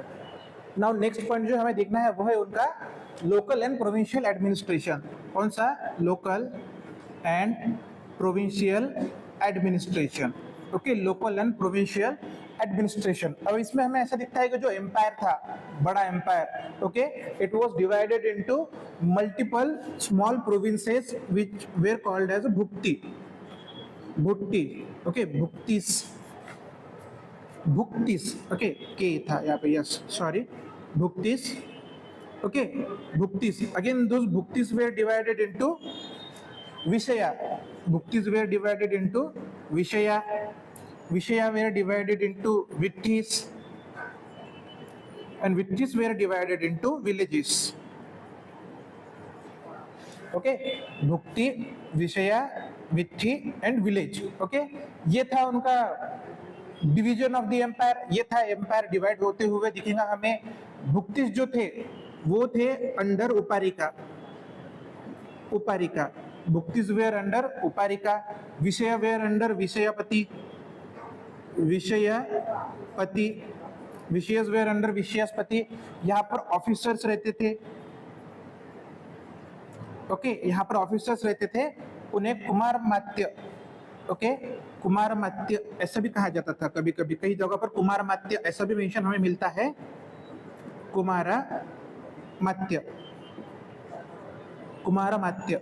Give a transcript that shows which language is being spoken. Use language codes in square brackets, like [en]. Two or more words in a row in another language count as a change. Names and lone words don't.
[en] now next point [hi] जो हमें देखना है वो है उनका [en] local and provincial administration. [hi] कौन सा? [en] local and provincial administration. local and provincial administration. [hi] अब इसमें हमें ऐसा दिखता है कि जो एम्पायर था, बड़ा एम्पायर, [en] it was divided into multiple small provinces which were called as bhukti. bhuktis. bhuktis, okay [hi] के था यहाँ पे, [en] yes sorry, bhuktis, okay bhuktis, again those bhuktis were divided into vishaya, bhuktis were divided into vishaya, vishaya were divided into vitthis, and villages were divided into villages. okay bhukti, vishaya, vitthi and village. [hi] ओके ये था उनका [en] division of the empire, [hi] ये था एम्पायर डिवाइड होते हुए दिखेगा हमें. [en] भुक्तिस [hi] जो थे वो थे [en] under uparika, uparika, bhuktis were under uparika, vishaya were under vishayapati, vishayapati, vishayas were under vishayaspati. [hi] यहाँ पर ऑफिसर्स रहते थे, ओके यहाँ पर ऑफिसर्स रहते थे, उन्हें कुमारमात्य, ओके कुमारमात्य ऐसा भी कहा जाता था कभी कभी, कई जगह पर कुमारमात्य ऐसा भी मेंशन हमें मिलता है, कुमारमात्य, कुमारमात्य.